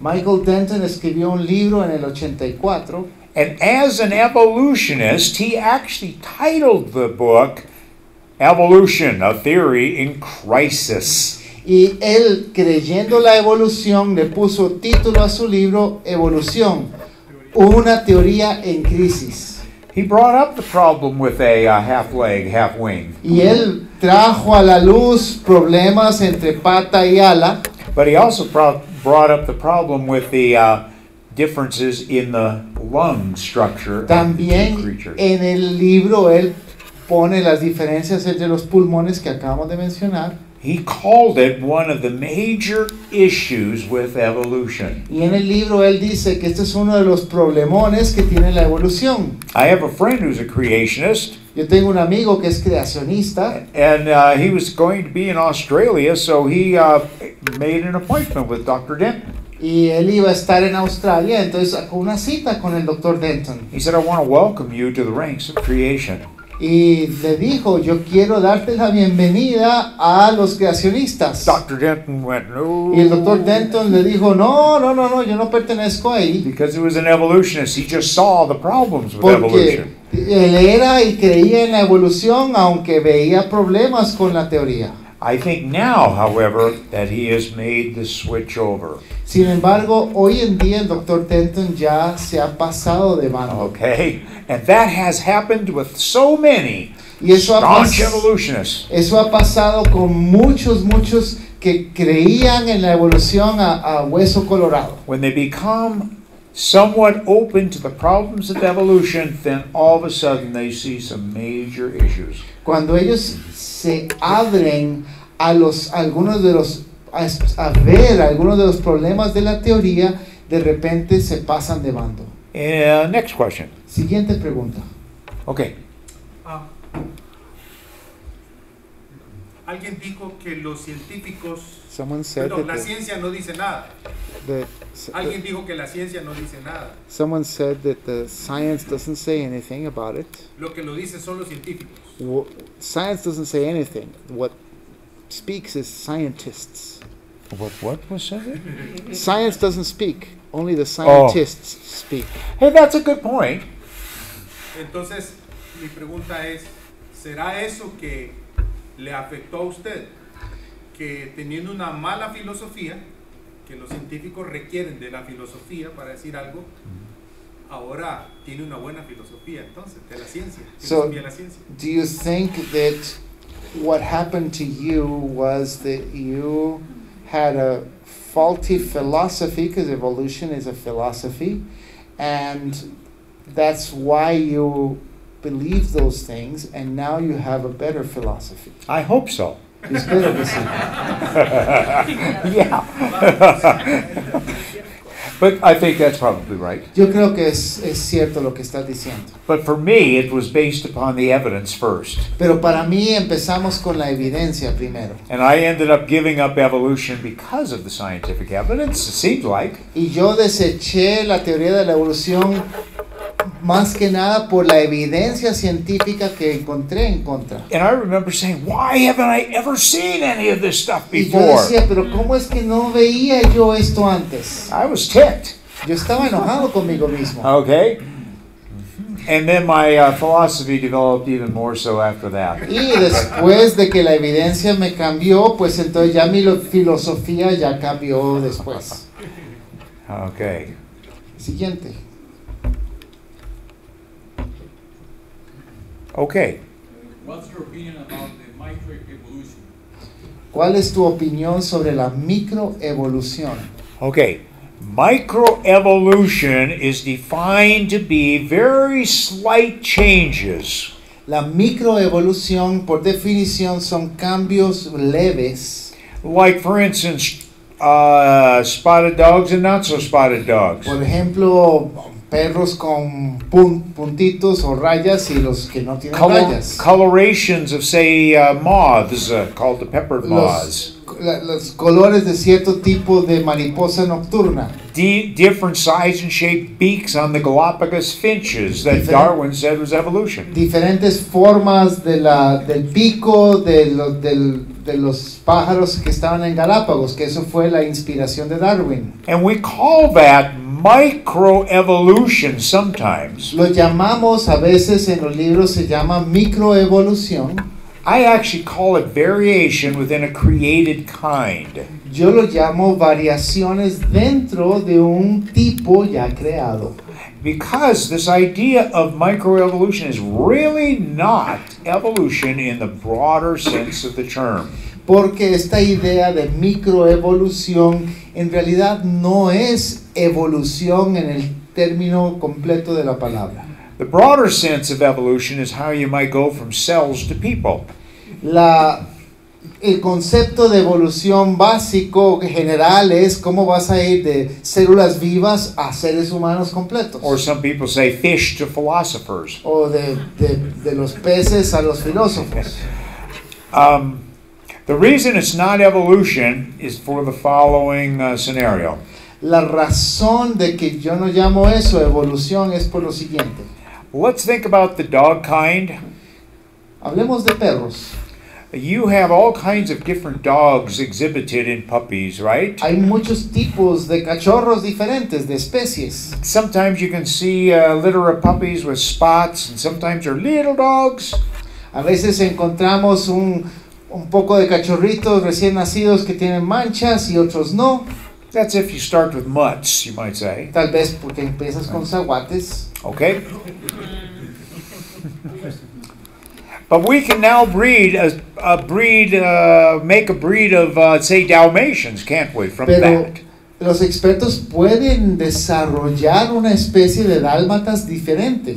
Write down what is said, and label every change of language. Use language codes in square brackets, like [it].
[es] Michael Denton escribió un libro en el 84. [en] And as an evolutionist, he actually titled the book Evolution, a Theory in Crisis. [es] Y él, creyendo la evolución, le puso título a su libro, Evolución, una teoría en crisis. [en] He brought up the problem with a half leg, half wing. [es] Y él trajo a la luz problemas entre pata y ala. [en] But he also brought up the problem with the differences in the lung structure of the [es] También [en] creatures. [es] en el libro él pone las diferencias entre los pulmones que acabamos de mencionar. [en] He called it one of the major issues with evolution. [es] Y en el libro él dice que este es uno de los problemones que tiene la evolución. [en] I have a friend who's a creationist, [es] Yo tengo un amigo que es creacionista [en] and he was going to be in Australia, so he made an appointment with Dr. Denton. [es] y él iba a estar en Australia, entonces sacó una cita con el Dr. Denton. [en] He said, I want to welcome you to the ranks of creation. [es] Y le dijo, yo quiero darte la bienvenida a los creacionistas. [en] Dr. Denton went, no. [es] Y el Dr. Denton le dijo, no, yo no pertenezco ahí. [en] Because he was an evolutionist, he just saw the problems with [es] Porque [en] evolution. [es] él era y creía en la evolución, aunque veía problemas con la teoría. [en] I think now, however, that he has made the switch over. [es] Sin embargo, hoy en día el Dr. Denton ya se ha pasado de bando. [en] Okay? And that has happened with so many [es] Y eso [en] staunch evolutionists. [es] eso ha pasado con muchos que creían en la evolución a hueso colorado. [en] When they become somewhat open to the problems of evolution, then all of a sudden they see some major issues. [es] Cuando ellos se abren a algunos de los a ver algunos de los problemas de la teoría, de repente se pasan de bando. [en] Next question. [es] Siguiente pregunta. [en] Okay. [es] Alguien dijo que los científicos, [en] Someone said [es] perdón, la [en] that [es] ciencia no dice nada. Alguien dijo que la ciencia no dice nada. [en] someone said that the science doesn't say anything about it. [es] Lo que lo dice son los científicos. [en] Science doesn't say anything. What speaks is scientists. What was said? Science doesn't speak. Only the scientists speak. Hey, that's a good point. [es] Entonces, mi pregunta es, ¿será eso que le afectó a usted? Que teniendo una mala filosofía, que los científicos requieren de la filosofía para decir algo, ahora tiene una buena filosofía, entonces, de la ciencia. Filosofía de la ciencia. [en] Do you think that what happened to you was that you had a faulty philosophy, because evolution is a philosophy, and that's why you believe those things, and now you have a better philosophy? I hope so. [es] Espero que sí. [en] Yeah. But I think that's probably right. [es] Yo creo que es cierto lo que estás diciendo. [en] But for me, it was based upon the evidence first. [es] Pero para mí empezamos con la evidencia primero. [en] And I ended up giving up evolution because of the scientific evidence, it seemed like. [es] Y yo deseché la teoría de la evolución más que nada por la evidencia científica que encontré en contra. [en] And I remember saying, why haven't I ever seen any of this stuff [es] Y yo [en] before? [es] decía, pero ¿cómo es que no veía yo esto antes? [en] I was ticked. [es] Yo estaba enojado conmigo mismo. [en] Okay? And then my philosophy developed even more so after that. [es] Y después de que la evidencia me cambió, pues entonces ya mi filosofía ya cambió después. [en] Okay. [es] Siguiente. [en] Okay. What's your opinion about the microevolution? [es] ¿Cuál es tu opinión sobre la microevolución? [en] Okay. Microevolution is defined to be very slight changes. [es] La microevolución, por definición, son cambios leves. [en] Like, for instance, spotted dogs and not so spotted dogs. [es] Por ejemplo, perros con puntitos o rayas y los que no tienen rayas. [en] Colorations of, say, moths, called the peppered moths. [es] Los colores de cierto tipo de mariposa nocturna. [en] Different size and shape beaks on the Galapagos finches that Darwin said was evolution. [es] Diferentes formas del pico de los pájaros que estaban en Galápagos, que eso fue la inspiración de Darwin. [en] And we call that microevolution sometimes. [es] Lo llamamos a veces en los libros se llama microevolución. [en] I actually call it variation within a created kind. [es] Yo lo llamo variaciones dentro de un tipo ya creado. [en] Because this idea of microevolution is really not evolution in the broader sense of the term. [es] Porque esta idea de microevolución en realidad no es evolución en el término completo de la palabra. [en] The broader sense of evolution is how you might go from cells to people. [es] El concepto de evolución básico general es cómo vas a ir de células vivas a seres humanos completos. [en] Or some people say fish to philosophers. [es] O de los peces a los filósofos. [en] The reason it's not evolution is for the following scenario. [es] La razón de que yo no llamo eso evolución es por lo siguiente. [en] Let's think about the dog kind. [es] Hablemos de perros. [en] You have all kinds of different dogs exhibited in puppies, right? [es] Hay muchos tipos de cachorros diferentes, de especies. [en] Sometimes you can see a litter of puppies with spots, and sometimes they're little dogs. [es] A veces encontramos un poco de cachorritos recién nacidos que tienen manchas y otros no. [en] That's if you start with mutts, you might say. [es] Tal vez porque empiezas con zaguates. [en] Okay? But we can now make a breed of, say, Dalmatians, can't we, from [es] Pero [en] that? [es] los expertos pueden desarrollar una especie de dálmatas diferente.